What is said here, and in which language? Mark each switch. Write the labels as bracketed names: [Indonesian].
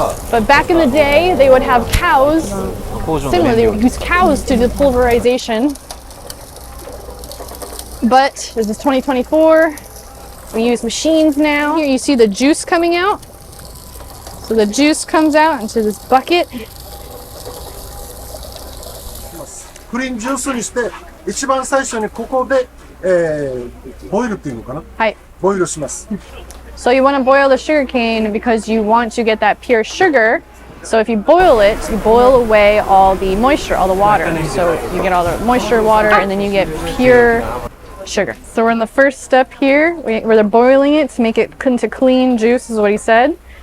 [English] But back in the day, they would have cows. Similarly, they would use cows to do pulverization. But this is 2024. We use machines now. Here you see the juice coming out. So the juice comes out into this bucket. [Japanese] クリーンジュースにして一番最初にここで、ボイルっていうのかな。はい。ボイルします。 [English] So you want to boil the sugar cane because you want to get that pure sugar. So if you boil it, you boil away all the moisture, all the water. So you get all the moisture, water, and then you get pure sugar. So we're in the first step here, where they're boiling it to make it into clean juice, is what he said.